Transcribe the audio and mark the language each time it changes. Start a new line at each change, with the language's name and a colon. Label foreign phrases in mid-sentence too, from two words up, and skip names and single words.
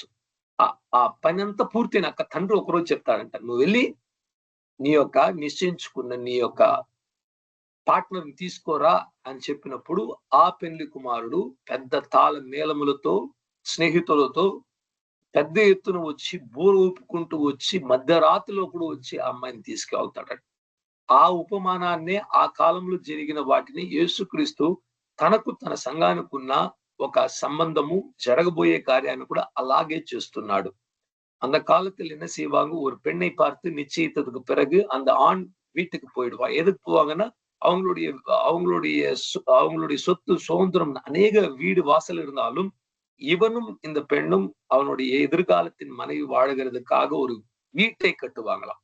Telugu: ఆ పని అంతా పూర్తయినాక తండ్రి ఒకరోజు చెప్తాడంట, నువ్వు వెళ్ళి నీ యొక్క నిశ్చయించుకున్న నీ యొక్క పార్ట్నర్ని తీసుకోరా అని చెప్పినప్పుడు ఆ పెళ్లి కుమారుడు పెద్ద తాళ మేళములతో స్నేహితులతో పెద్ద ఎత్తున వచ్చి బోరు ఊపుకుంటూ వచ్చి మధ్యరాత్రిలోపుడు వచ్చి ఆ అమ్మాయిని తీసుకెళ్తాడట. ఆ ఉపమానాన్నే ఆ కాలంలో జరిగిన వాటిని యేసుక్రీస్తు తనకు తన సంఘానికి ఉన్న ఒక సంబంధము జరగబోయే కార్యాన్ని కూడా అలాగే చేస్తున్నాడు.
Tamil: அந்த காலத்தில் என்ன செய்வாங்க, ஒரு பெண்ணை பார்த்து நிச்சயித்ததுக்கு பிறகு அந்த ஆண் வீட்டுக்கு போயிடுவா. எதுக்கு போவாங்கன்னா அவங்களுடைய சொத்து சுதந்திரம் அநேக வீடு வாசல் இருந்தாலும் இவனும் இந்த பெண்ணும் அவனுடைய எதிர்காலத்தின் மனைவி வாழுகிறதுக்காக ஒரு வீட்டை கட்டுவாங்களாம்.